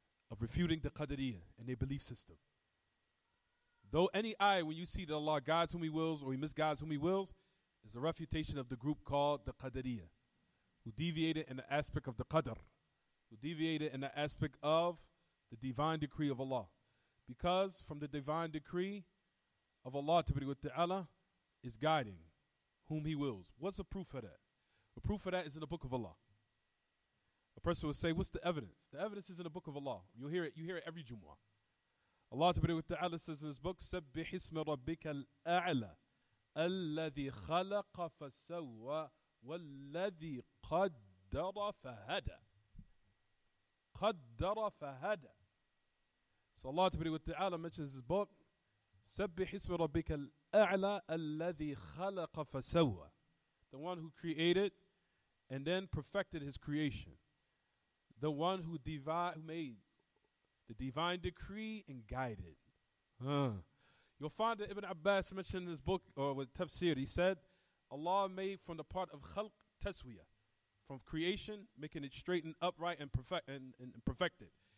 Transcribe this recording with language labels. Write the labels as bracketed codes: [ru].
[en] Of refuting the Qadariyah and their belief system. Though any ayah, when you see that Allah guides whom He wills or He misguides whom He wills, is a refutation of the group called the Qadariyah, who deviated in the aspect of the Qadr, who deviated in the aspect of the divine decree of Allah. Because from the divine decree of Allah Ta'ala is guiding whom He wills. What's the proof of that? The proof of that is in the book of Allah. A person will say, what's the evidence? The evidence is in the book of Allah. You hear it every Jumu'ah. Allah Ta'ala says in His book, [ar] سَبِّحِ اسْمَ رَبِّكَ الْأَعْلَى الَّذِي خَلَقَ فَسَوَّى وَالَّذِي قَدَّرَ فَهَدَى. قَدَّرَ فَهَدَى. So Allah Ta'ala mentions His book, سَبِّحِ اسْمَ رَبِّكَ الْأَعْلَى الَّذِي خَلَقَ فَسَوَّى. [en] The one who created and then perfected His creation. The one who made the divine decree and guided. You'll find that Ibn Abbas mentioned in his book, or with tafsir, he said, Allah made from the part of khalq taswiyah, from creation, making it straight and upright and perfected.